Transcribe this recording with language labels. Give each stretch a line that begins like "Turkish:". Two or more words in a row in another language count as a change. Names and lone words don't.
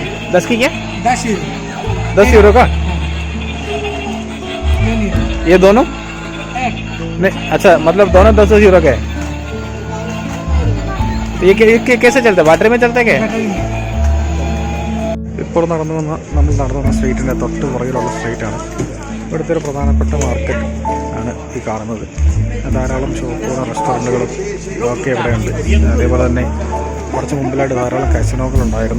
Hindi: 10 की क्या? 10 यूरो। 10 यूरो का ये दोनों? नहीं, अच्छा, मतलब दोनों 10 यूरो के है। तो ये कैसे चलता है? बैटरी में चलता है क्या?
Malayalam: ഇപ്പോൾ നമ്മൾ നടന്നു വന്ന സ്ട്രീറ്റിൻ്റെ തൊട്ട് പുറകിലുള്ള സ്ട്രീറ്റാണ്. ഇവിടുത്തെ ഒരു പ്രധാനപ്പെട്ട മാർക്കറ്റ് ആണ് ഈ കാണുന്നത്. ധാരാളം ഷോപ്പുകളും റെസ്റ്റോറൻറ്റുകളും ഒക്കെ ഇവിടെയുണ്ട്. അതേപോലെ തന്നെ കുറച്ച് മുമ്പിലായിട്ട് ധാരാളം കസിനോകളുണ്ടായിരുന്നു.